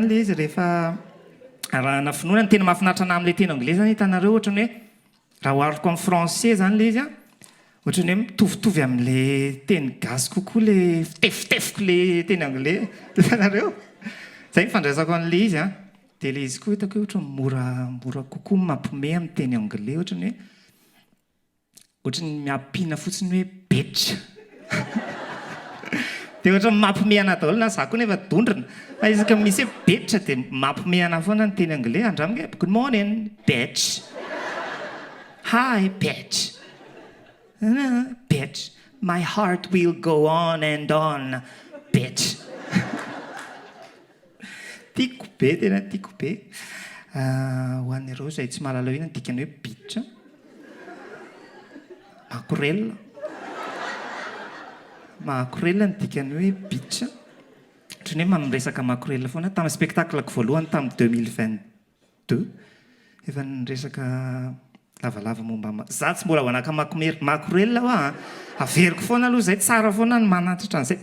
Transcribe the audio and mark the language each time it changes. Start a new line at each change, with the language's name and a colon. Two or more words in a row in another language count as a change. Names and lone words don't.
Malagasy: le izy rehefa rahana finoana ny tena mahafinaritra anahy amin'ilay teny anglais zany hitanareo ohatra ny hoe raha ohariko amin'ny français zany le izy ohatra ny hoe mitovitovy amin'le teny gasy kokoa le fitefitefiko le teny anglais hitanareo zay mifandraisako an'le izy dia le izy koa hitako hoe ohatra mora kokoa mampiomehy amin'ny teny anglais ohatra ny miampina fotsiny hoe betra dia ohatra mampihomehy anahy daholo na za koa nefa dondrina fa izy ka misy hoe betra dia mampihomehy anahy foana ny teny anglais andramiko hoe
English: good morning bitch hi bitch bitch my heart will go on and on bitch
Malagasy: tiako be tena tiako be ho an'ireo izay tsy mahalala hoe dikany hoe bitsa, makorelina. Makorelina ny dikany hoe bitsa. Ohatrany hoe maniresaka makorelina foana tamin'ny spectacle-ko voalohany tamin'ny 2022 efa niresaka lavalava momba za tsy mbola voanaka makorelina aho averiko foana aloha zay tsara foana ny manatitra an'izay.